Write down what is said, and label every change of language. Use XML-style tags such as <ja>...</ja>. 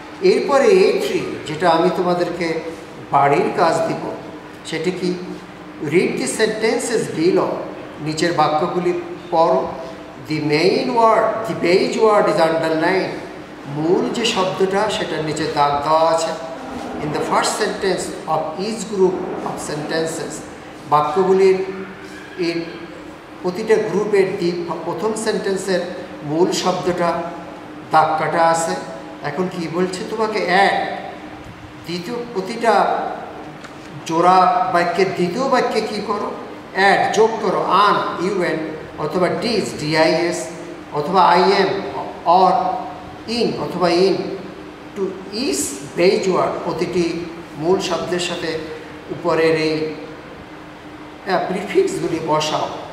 <bn>এরপরে A3, যেটা আমি তোমাদেরকে বাড়ির কাজ দিব, সেটি কি?</bn> <en>read the sentences below,</en> <bn>নিচের বাক্যগুলি পড়ো।</bn> <en>the main word, the base word is underline,</en> <bn>মূল যে শব্দটা সেটার নিচে দাগ দেওয়া আছে।</bn> <en>in the first sentence of each group of sentences.</en> <bn>বাক্যগুলির এর প্রতিটা গ্রুপের প্রথম সেন্টেন্সের মূল শব্দটা দাগ কাটা আছে। এখন কি বলছে তোমাকে অ্যাড, দ্বিতীয় প্রতিটা জোড়া বাক্যের দ্বিতীয় বাক্যে কি করো, অ্যাড যোগ করো, আন ইউএন অথবা ডিস ডিআইএস অথবা আইএম অর ইন অথবা in two is base word, প্রতিটি মূল শব্দের সাথে উপরের এই প্রিফিক্সগুলি বসাও।</bn>